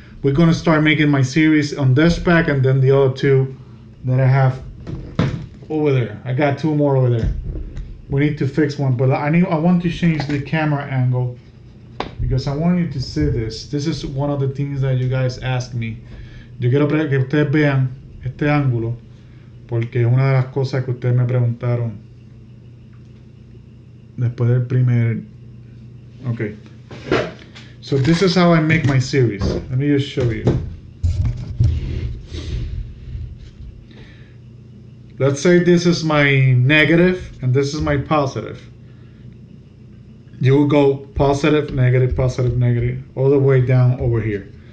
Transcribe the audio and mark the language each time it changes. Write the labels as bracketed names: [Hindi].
[English] We're going to start making my series on this pack and then the other two that I have over there. I got two more over there. We need to fix one, but I want to change the camera angle because I want you to see this. This is one of the things that you guys asked me. [Spanish] Yo quiero que ustedes vean este ángulo. Porque es una de las cosas que ustedes me preguntaron después del primer. [English] Okay. So this is how I make my series. Let me just show you. Let's say this is my negative and this is my positive. You will go positive, negative, all the way down over here.